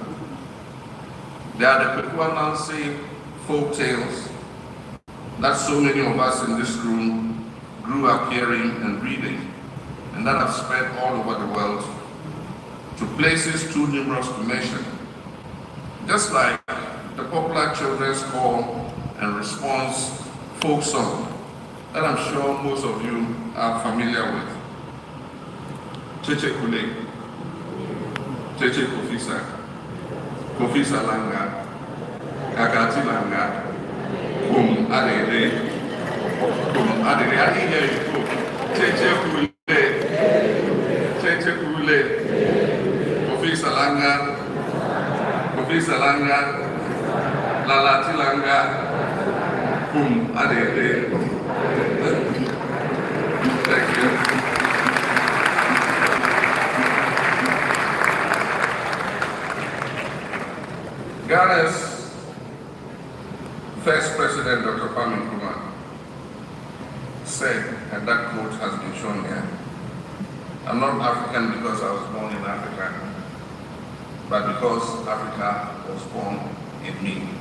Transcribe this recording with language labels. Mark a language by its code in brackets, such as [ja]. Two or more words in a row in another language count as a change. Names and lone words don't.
[en] They are the Kwekwanansi folk tales that so many of us in this room grew up hearing and reading, and that have spread all over the world to places too numerous to mention. Just like the popular children's call and response folk song that I'm sure most of you are familiar with. [ak] Cheche Kule, Cheche Kofisa, Kofisa Langa, Kakati Langa, Kum Adere, [en] I didn't hear you go. [ak] Cheche Kule, Cheche Kule, Kofisa Langa, Kofisa Langa, Lalati Langa, Kum Adere. [en] Thank you. Ghana's first president, Dr. Kwame Nkrumah, said, and that quote has been shown here, "I'm not African because I was born in Africa, but because Africa was born in me."